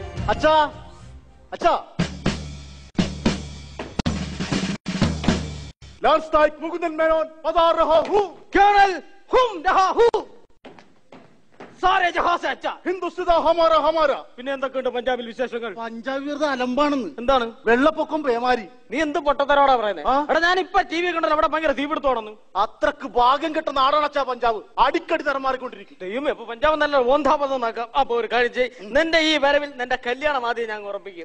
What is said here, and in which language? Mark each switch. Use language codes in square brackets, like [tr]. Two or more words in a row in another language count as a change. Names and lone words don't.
[hi] अच्छा अच्छा लॉन्च नाइक मुकुंदन मेनन पधार रहा हूँ कर्नल हुम रहा हूँ सारे जहां से अच्छा हिंदोस्तां हमारा हमारा. [ml] പിന്നെ എന്തൊക്കെയുണ്ട് പഞ്ചാബിൽ വിശേഷങ്ങൾ? പഞ്ചാബ് വെറുതെ അലമ്പാണെന്ന്. എന്താണ്? വെള്ളപ്പൊക്കം പേമാരി. നീ എന്ത് പൊട്ടത്തരോടാ പറയുന്നത്? എടാ ഞാൻ ഇപ്പൊ ടി വി കണ്ടല്ലോ, അവിടെ ഭയങ്കര തീപിടുത്തോടന്ന്. അത്രക്ക് ഭാഗ്യം കെട്ട നാടാണച്ചാ പഞ്ചാബ്. അടിക്കടി തരം മാറിക്കൊണ്ടിരിക്കും. ദൈവമേ, ഇപ്പൊ പഞ്ചാബ് നല്ല ഓന്താപതം നോക്കാം. അപ്പൊ ഒരു കാര്യം ചെയ്യ്, നിന്റെ ഈ വരവിൽ നിന്റെ കല്യാണം ആദ്യം ഞാൻ ഉറപ്പിക്കും.